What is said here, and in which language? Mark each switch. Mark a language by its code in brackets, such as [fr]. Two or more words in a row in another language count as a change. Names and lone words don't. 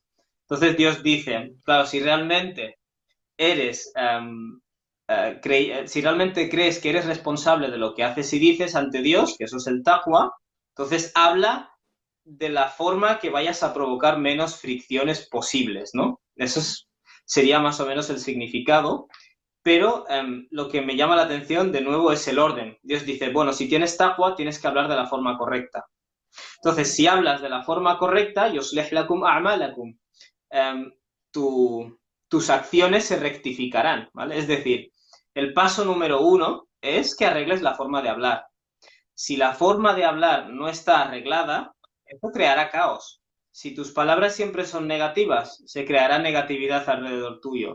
[es] Entonces Dios dice, claro, si realmente eres, si realmente crees que eres responsable de lo que haces y dices ante Dios, que eso es el taqwa, entonces habla de la forma que vayas a provocar menos fricciones posibles, ¿no? Sería más o menos el significado, pero lo que me llama la atención de nuevo es el orden. Dios dice, bueno, si tienes taqwa, tienes que hablar de la forma correcta. Entonces, si hablas de la forma correcta, [ar] يصلح لكم أعمالكم, [es] em, tu, tus acciones se rectificarán, ¿vale? Es decir, el paso número uno es que arregles la forma de hablar. Si la forma de hablar no está arreglada, esto creará caos. Si tus palabras siempre son negativas, se creará negatividad alrededor tuyo.